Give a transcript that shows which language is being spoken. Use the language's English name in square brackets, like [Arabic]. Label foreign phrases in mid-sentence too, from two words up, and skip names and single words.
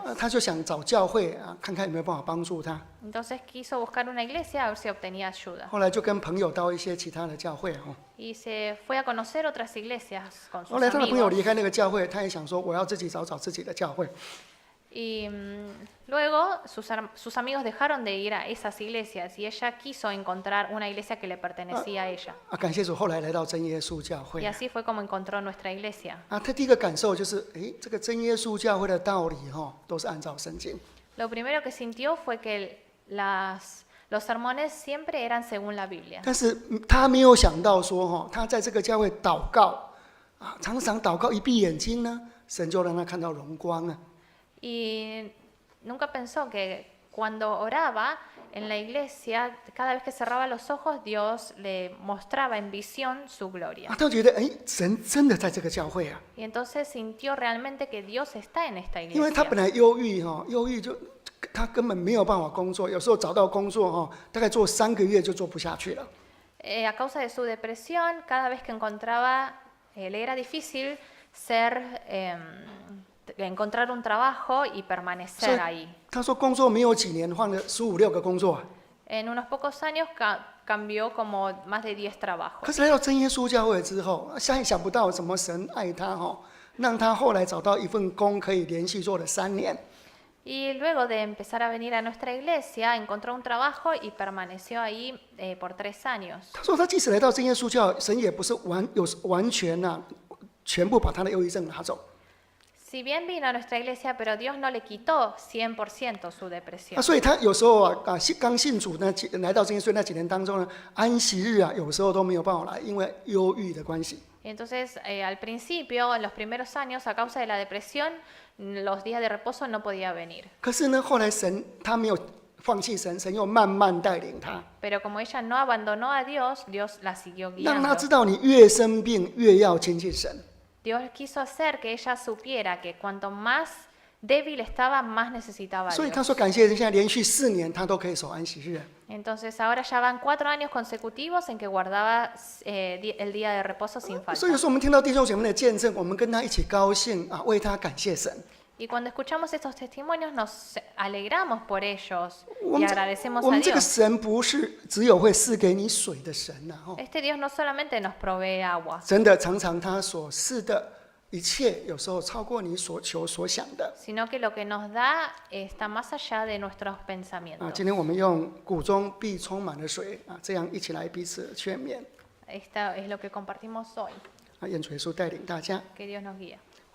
[Chinese] 她就想找教会看看有没有办法帮助她。 [Spanish] Entonces quiso buscar una iglesia a ver si obtenía ayuda. [Chinese] 后来就跟朋友到一些其他的教会 [Spanish] Y se fue a conocer otras iglesias con [Chinese] 后 [Spanish] sus [Chinese] 来他的朋友 [Spanish] amigos. [Chinese] 离开那个教会，他也想说我要自己找自己的教会。 [Spanish] Y luego sus amigos dejaron de ir a esas iglesias y ella quiso encontrar una iglesia que le pertenecía a ella. [Chinese] 感谢主，后来来到真耶稣教会 [Spanish] Y así fue como encontró nuestra iglesia. [Chinese] 他第一个感受就是，这个真耶稣教会的道理都是按照圣经。 [Spanish] Lo primero que sintió fue que los sermones siempre eran según la Biblia. [Chinese] 但是他没有想到说，他在这个教会祷告常常祷告，一闭眼睛呢，神就让他看到荣光 [Spanish] Y nunca pensó que cuando oraba en la iglesia, cada vez que cerraba los ojos, Dios le mostraba en visión su gloria. [Chinese] 他觉得，神真的在这个教会 [Spanish] Y entonces sintió realmente que Dios está en esta [Chinese] 因为他本 [Spanish] iglesia. [Chinese] 来忧郁就他根本没有办法工作，有时候找到工作大概做3个月就做不下去了。 [Spanish] A causa de su depresión, cada vez que encontraba, le era difícil encontrar un trabajo y [Chinese] 所以 [Spanish] permanecer ahí. [Chinese] 他说工作没有几年，换了15、16个工作。 [Spanish] En unos pocos años cambió como más de 10 [Chinese] 可 [Spanish] trabajos. [Chinese] 是来到真耶稣教会之后，想不到什么神爱他让他后来找到一份工可以连续做了3年。 [Spanish] Y luego de empezar a venir a nuestra iglesia, encontró un trabajo y permaneció ahí por 3 años. [Chinese] 他说他即使来到真耶稣教，神也不是完全全部把他的忧郁症拿走。 [Spanish] Si bien vino a nuestra iglesia, pero Dios no le quitó 100% su depresión. [Chinese] 所以他有时候刚信主来到真耶稣那几年当中呢，安息日有时候都没有办法来，因为忧郁的关系。 [Spanish] Entonces, al principio, en los primeros años, a causa de la depresión, los días de reposo no podía venir. [Chinese] 可是呢，后来他没有放弃神，神又慢慢带领他， [Spanish] Pero como ella no abandonó a Dios, Dios la siguió [Chinese] 让他 [Spanish] guiando. [Chinese] 知道你越生病越要亲近神。 [Spanish] Dios quiso hacer que ella supiera que cuanto más débil estaba, más necesitaba a [Chinese] 所以他 [Spanish] Dios. [Chinese] 说感谢神，现在连续4年他都可以守安息日。 [Spanish] Entonces ahora ya van 4 años consecutivos en que guardaba el día de reposo sin [Chinese] 所以有 [Spanish] falta. [Chinese] 时候我们听到弟兄姐妹的见证，我们跟他一起高兴为他感谢神。 [Spanish] Y cuando escuchamos estos testimonios nos alegramos por ellos [Chinese] 我 [Spanish] y [Chinese] 们 [Spanish] agradecemos [Chinese] 我 [Spanish] a [Chinese] 们这个 [Spanish] Dios. [Chinese] 神不是只有会赐给你水的神 [Spanish] Este Dios no solamente nos provee agua, [Chinese] 真的常常他所赐的一切，有时候超过你所求所想的。 [Spanish] sino que lo que nos da está más allá de nuestros pensamientos. [Chinese] 今天我们用谷中必充满了水这样一起来彼此劝勉。 [Spanish] Esto es lo que compartimos hoy. [Chinese] 愿主耶稣带领大家。 [Spanish] Que Dios nos guíe.